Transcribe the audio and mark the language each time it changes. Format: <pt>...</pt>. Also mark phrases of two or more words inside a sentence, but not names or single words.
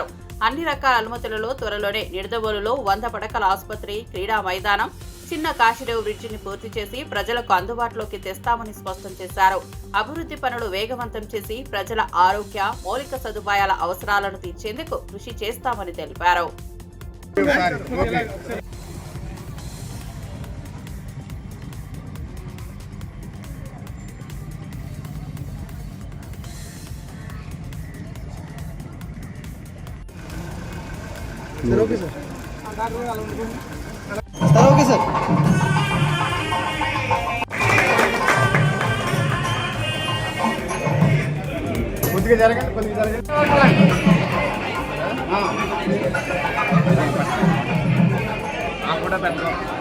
<te>అన్ని రకాల అనుమతులలో త్వరలోనే నిడదవోలులో 100 పడకల ఆసుపత్రి, క్రీడా మైదానం, చిన్న కాశీరేవు బ్రిడ్జిని పూర్తి చేసి ప్రజలకు అందుబాటులోకి తెస్తామని స్పష్టం చేశారు. అభివృద్ధి పనులు వేగవంతం చేసి ప్రజల ఆరోగ్య, మౌలిక సదుపాయాల అవసరాలను తీర్చేందుకు కృషి చేస్తామని తెలిపారు.</te> <en>sir okay sir okay sir</en> <te>కొద్దిగా జరగండి కూడా పెట్టడం</te>